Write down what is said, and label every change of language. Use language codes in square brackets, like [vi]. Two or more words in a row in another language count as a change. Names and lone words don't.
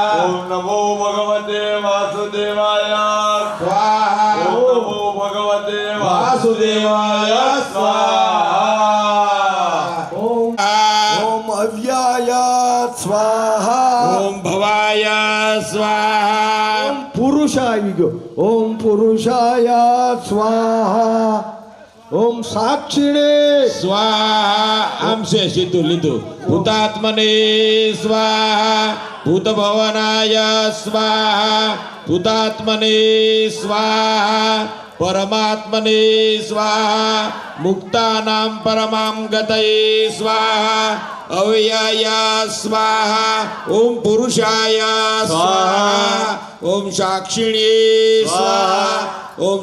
[sa] ओम नमो भगवते वासुदेवाय स्वाहा ओम नमो भगवते वासुदेवाय स्वाहा ओम अव्याय स्वाहा ओम भवाय स्वाहा ओम पुरुष [gu] આવી ગયો [sa] ओम पुरुषाय स्वाहा ओम साक्षिणे स्वाहा आम से [gu] સીધું લીધું [sa] ભૂતાત્મને स्वाहा भूतभवनाय स्वाहा भूतात्मने स्वाहा परमात्मने स्वाहा मुक्तानां परमां गतये स्वाहा अव्ययाय स्वाहा ओम पुरुषाय स्वाहा ओम साक्षिणे स्वाहा ओम